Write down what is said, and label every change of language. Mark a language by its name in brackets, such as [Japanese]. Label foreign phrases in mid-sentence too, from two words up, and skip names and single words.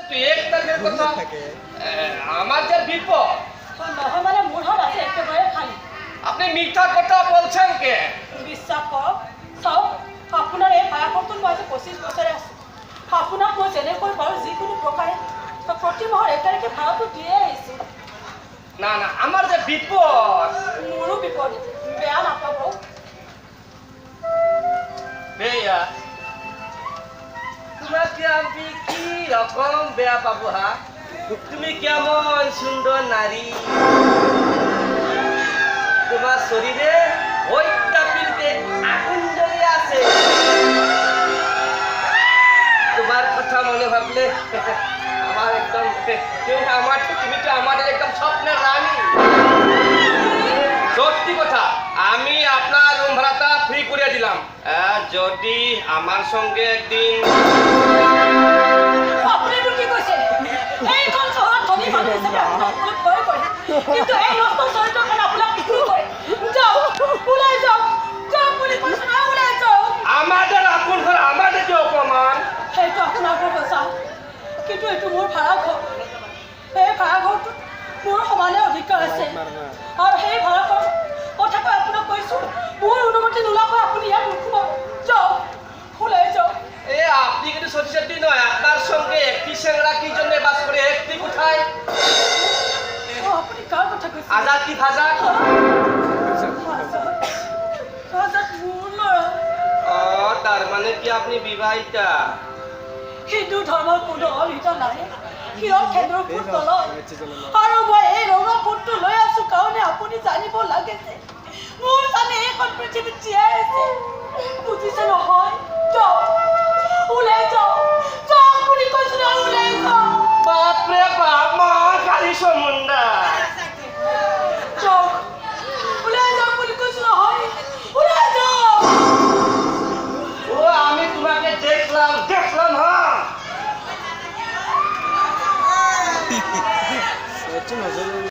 [Bangla] কিন্তু 1 তারিখের কথা আমার যে বিপদ [Assamese] নহয় মানে মোৰ হাত আছে একেবাৰে খালি। [Bangla] আপনি মিথ্যা কথা বলছেন কে? [Assamese] বিশ্বাস কৰক, চাওক আপোনাৰ এই ভাড়াঘৰটোত মই আজি 25 বছৰে আছোঁ। আপোনাক মই যেনেকৈ পাৰোঁ যিকোনো প্ৰকাৰে প্ৰতি মাহৰ 1 তাৰিখে ভাড়াটো দিয়ে আহিছোঁ। [Bangla] না না আমার যে বিপদ [Assamese] মোৰো বিপদ, বেয়া নাপাব। [Bangla] বেয়া তোমাকে আমি কি রকম বেয়া পাবো হা? তুমি কেমন সুন্দর নারী, তোমার শরীরে ওইটা পিলতে আগুন জ্বলে আছে। তোমার কথা মনে ভাবলে আমার একদম তুমি তো আমার একদম স্বপ্নের রানী। সত্যি কথা, আমি আপনার রুম ভাড়াটা ফ্রি করে দিলাম যদি আমার সঙ্গে একদিন। [Assamese] আপুনি কি কৈছে? এইখন চহৰত ধনী মানুহ হিচাপে আপোনাক ভয় কৰে, কিন্তু এই নষ্ট চৰিত্ৰৰ কাৰণে আপোনাক বিক্ৰী কৰে। যাওক, ওলাই যাওক, যাওক বুলি কৈছোঁ না, ওলাই যাওক। [Bangla] আমাদের আপন ঘর আমাদের যে অপমান। [Assamese] সেইটো আপোনাৰ ঘৰ সঁচা, কিন্তু এইটো মোৰ ভাড়াঘৰ। এই ভাড়াঘৰটোত মোৰ সমানে অধিকাৰ আছে, আৰু সেই ভাড়াঘৰ কথাকৈ আপোনাক কৈছোঁ, মোৰ অনুমতি নোলোৱাকৈ আপুনি ইয়াত নোসোমাব। যাওক, ওলাই যাওক। [Bangla] আপনি কিন্তু সত্যি নয়, আপনার সঙ্গে একটি সেংরা কি জন্য বাস করে, একটি কোথায়? [Assamese] আপুনি কাৰ কথা কৈছে? [Bangla] আজাদ কি ফাজাদ? [Assamese] আজাদ মোৰ ল'ৰা। [Bangla] তার মানে কি আপনি বিবাহিতা? [Assamese] হিন্দু ধৰ্মৰ কোনো অহিতা নাই, সিহঁত খেদৰ ফুট তলত। আৰু মই এই ৰঙা ফুটটো লৈ আছো কাৰণে আপুনি জানিব লাগে যে মোৰ স্বামী এইখন পৃথিৱীত জীয়াই আছে। বুজিছে নহয়? যাওক, ওলাই যাওক, যাওক বুলি কৈছো না, ওলাই যাওক। [Bangla] বাপরে বাপ, মা কালী সমুন্দা। [Assamese] যাওক, ওলাই যাওক বুলি কৈছো নহয়, ওলাই যাওক। [Bangla] আমি তোমাকে দেখলাম হ্যাঁ।